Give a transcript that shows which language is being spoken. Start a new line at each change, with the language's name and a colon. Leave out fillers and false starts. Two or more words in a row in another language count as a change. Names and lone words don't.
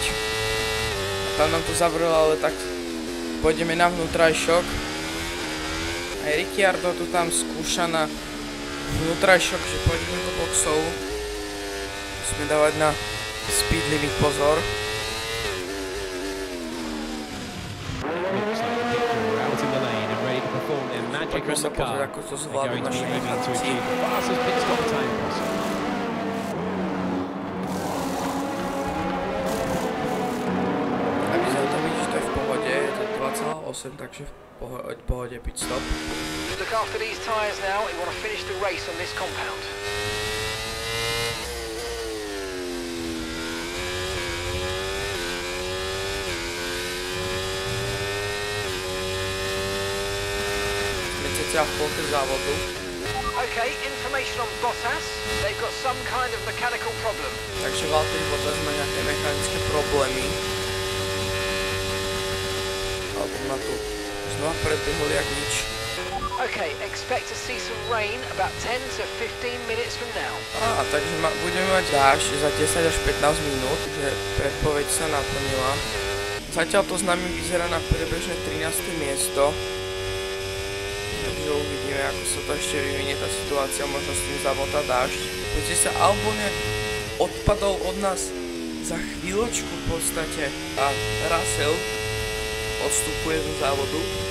Slovak: Tam nám to zavrelo, ale tak pôjdeme na vnútrajšok. Aj Ricciardo tu tam skúša na vnútrajšok, že pôjdeme do boxov. Musíme dávať na
English: speed limit
Slovak: pozor.
English: magic on the car. They're going to be moving to achieve the fastest pit stop time possible.
Slovak: Takže v pohode
English: pit stop. Look after these tyres now. We want to finish the race on this compound.
Slovak: Sme cca v polke závodu.
English: Okay, information on Bottas. They've got some kind of mechanical problem.
Slovak: Takže Valtteri Bottas má nejaké mechanické problémy. Alebo ma tu znova predbehol jak nič.
English: Okay, expect to see some rain about 10 to 15 minutes from now.
Slovak: Takže budeme mať dážď za 10 až 15 minút, že predpoveď sa naplnila. Zatiaľ to s nami vyzerá na priebežné 13. miesto. Takže uvidíme, ako sa to ešte vyvinie tá situácia, možno s tým zamotá dážď. Poďte sa, Albon odpadol od nás za chvíľočku v podstate a Russell odstupuje zo závodu.